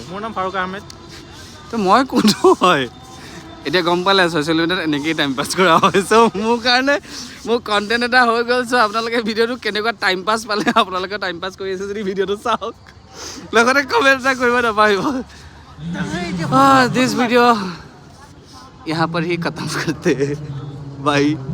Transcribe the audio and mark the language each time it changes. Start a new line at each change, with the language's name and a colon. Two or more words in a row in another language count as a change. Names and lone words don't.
Assamese: মোৰ নাম ফাৰুক আহমেদ। তো মই কোনটো হয়? এতিয়া গম পালে ছ'চিয়েল মিডিয়াত এনেকেই
English: time pass
Assamese: কৰা হয়। চ' মোৰ কাৰণে মোৰ কণ্টেণ্ট এটা হৈ গ'ল। চ' আপোনালোকে ভিডিঅ'টো কেনেকুৱা
English: time pass
Assamese: পালে, আপোনালোকে
English: time pass
Assamese: কৰি আছে যদি ভিডিঅ'টো চাওক, লগতে কমেণ্ট এটা কৰিব নাপাহৰিব।
English: this video
Hindi: यहाँ पर ही खत्म करते हैं। बाय।